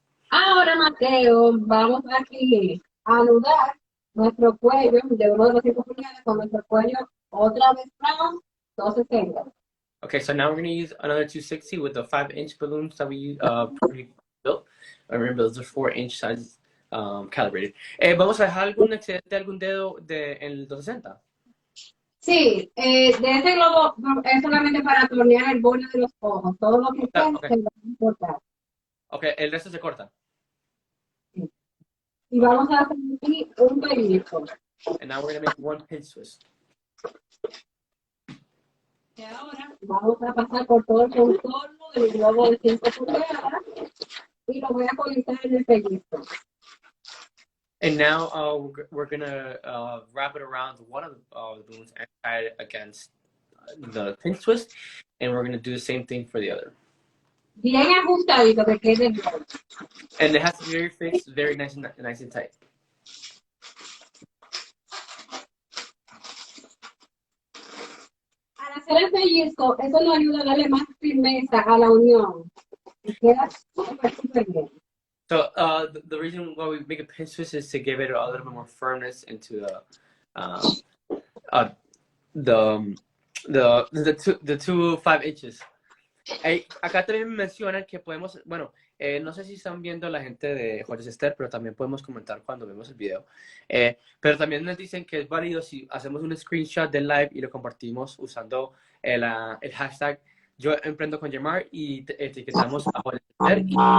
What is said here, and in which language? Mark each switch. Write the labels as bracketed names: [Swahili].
[Spanish] Ahora, Mateo, vamos aquí a anudar nuestro cuello de uno de los 5 pulgadas con nuestro cuello otra vez más 260. [English] Okay, so now we're going to use another 260 with the 5-inch balloons that we built. Remember, those are 4-inch sizes calibrated. [Spanish] ¿Vamos a dejar algún excedente, algún dedo en el 260? Sí, de ese globo es solamente para tornear el borde de los ojos. Todo lo que está [English] Okay. [Spanish] se va a importar. Ok, el resto se corta. Sí. Y vamos a hacer aquí un pellizco. [English] And now we're going to make one pinch twist. [Spanish] Y ahora vamos a pasar por todo el contorno del globo de 5 pulgadas y lo voy a colocar en el pellizco. [English] And now we're going to wrap it around one of the balloons and tie it against the pinch twist. And we're going to do the same thing for the other. [Spanish] Bien ajustadito que quede bien. [English] And it has to be very fixed, very nice and tight. [Spanish] Al hacer el pellizco, eso nos ayuda a darle más firmeza a la unión. Y queda súper bien. [English] So the reason why we make a pinch twist is to give it a little bit more firmness into the two 5 inches. [Spanish] Acá también mencionan que podemos, bueno, no sé si están viendo la gente de Jorge Esther, pero también podemos comentar cuando vemos el video. Pero también nos dicen que es válido si hacemos un screenshot del live y lo compartimos usando el hashtag Yo Emprendo con Yamar y etiquetamos a Jorge Esther y